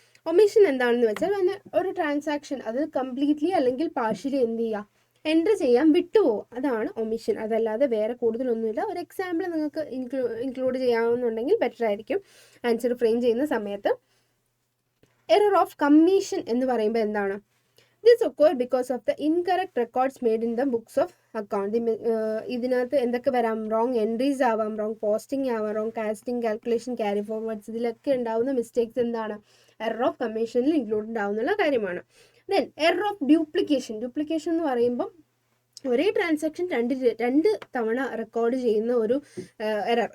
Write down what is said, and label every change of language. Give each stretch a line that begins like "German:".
Malayalam: Omission എന്താണെന്ന് വെച്ചാൽ ഒരു ട്രാൻസാക്ഷൻ അത് കംപ്ലീറ്റ്ലി അല്ലെങ്കിൽ പാർഷ്യലി എന്ത് ചെയ്യുക, എൻ്റർ ചെയ്യാൻ വിട്ടുപോകും, അതാണ് ഒമിഷൻ. അതല്ലാതെ വേറെ കൂടുതലൊന്നുമില്ല. ഒരു എക്സാമ്പിൾ നിങ്ങൾക്ക് ഇൻക്ലൂഡ് ചെയ്യാവുന്നുണ്ടെങ്കിൽ ബെറ്റർ ആയിരിക്കും ആൻസർ ഫ്രെയിം ചെയ്യുന്ന സമയത്ത്. എറർ ഓഫ് കമ്മീഷൻ എന്ന് പറയുമ്പോൾ എന്താണ്?
English: This occurred because of the incorrect records made in the books of account.
Malayalam: ഇതിനകത്ത് എന്തൊക്കെ വരാം? റോങ് എൻട്രീസ് ആവാം, റോങ് പോസ്റ്റിംഗ് ആവാം, wrong casting, calculation, carry forwards. ഇതിലൊക്കെ ഉണ്ടാവുന്ന മിസ്റ്റേക്സ് എന്താണ്? എറർ ഓഫ് കമ്മീഷനിൽ ഇൻക്ലൂഡഡ് ആവുന്നുള്ള കാര്യമാണ്. Then error of duplication. Duplication എന്ന് പറയുമ്പം ഒരേ ട്രാൻസാക്ഷൻ രണ്ട് തവണ റെക്കോർഡ് ചെയ്യുന്ന ഒരു എറർ.